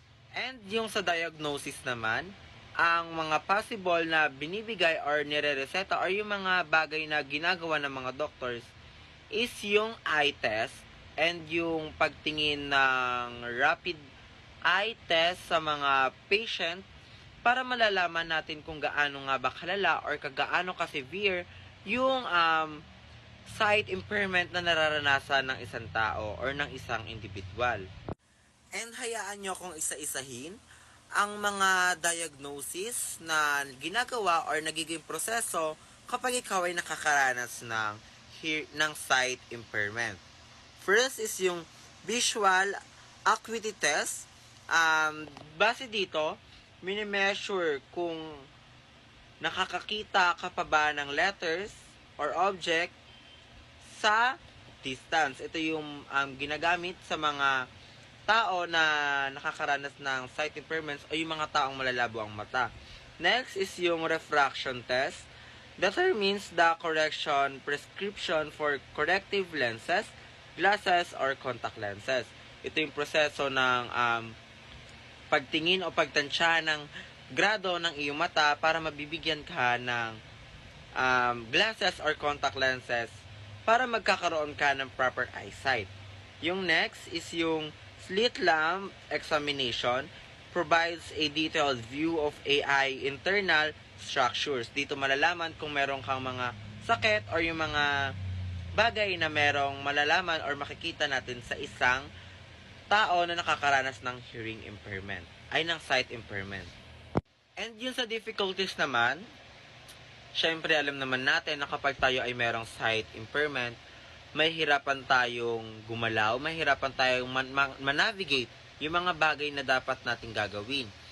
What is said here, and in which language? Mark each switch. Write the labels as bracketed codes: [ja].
[tl] And yung sa diagnosis naman, ang mga possible na binibigay or nire-reseta or yung mga bagay na ginagawa ng mga doctors is yung eye test and yung pagtingin ng rapid eye test sa mga patient para malalaman natin kung gaano nga ba kalala or kagaano ka-severe yung sight impairment na nararanasan ng isang tao or ng isang individual. And hayaan nyo akong isa-isahin ang mga diagnosis na ginagawa or nagiging proseso kapag ikaw ay nakakaranas ng sight impairment. [en] First is yung visual acuity test. [tl] Base dito, minimeasure kung nakakakita ka pa ba ng letters or object sa distance. Ito yung ginagamit sa mga tao na nakakaranas ng sight impairments o yung mga taong malalabo ang mata. [en] Next is yung refraction test. Determines the correction prescription for corrective lenses, glasses, or contact lenses. [tl] Ito yung proseso ng pagtingin o pagtansya ng grado ng iyong mata para mabibigyan ka ng glasses or contact lenses para magkakaroon ka ng proper eyesight. [en] Yung next is yung slit lamp examination. Provides a detailed view of AI internal structures. [tl] Dito malalaman kung meron kang mga sakit or yung mga bagay na merong malalaman or makikita natin sa isang tao na nakakaranas ng hearing impairment, ay ng sight impairment. And yun sa difficulties naman, syempre alam naman natin na kapag tayo ay merong sight impairment, may hirapan tayong gumalaw, may hirapan tayong manavigate yung mga bagay na dapat nating gagawin.